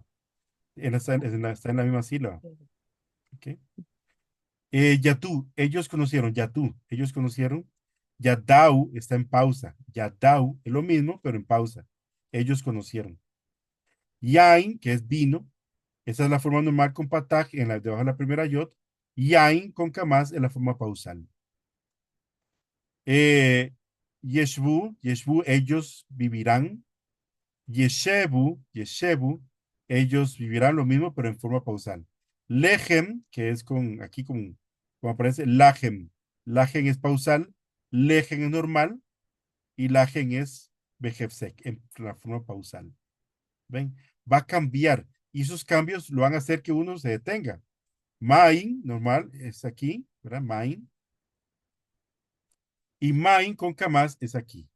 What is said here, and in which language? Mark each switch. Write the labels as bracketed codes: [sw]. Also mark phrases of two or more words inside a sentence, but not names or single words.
[es] Está en la misma sílaba. ¿Ok? Yatú, ellos conocieron. Yadau está en pausa. Yadau es lo mismo, pero en pausa. Ellos conocieron. Yain, que es vino, esa es la forma normal con pataj debajo de la primera yod. Yain con kamaz en la forma pausal. Eh, Yeshbu, ellos vivirán. Yeshebu, ellos vivirán lo mismo, pero en forma pausal. Lehem, que es como aparece, lahem. Lahem es pausal, lehem es normal y lahem es behefsek, en la forma pausal. ¿Ven? Va a cambiar y esos cambios lo van a hacer que uno se detenga. Main, normal, es aquí, ¿verdad? Main. Y main con kamaz es aquí.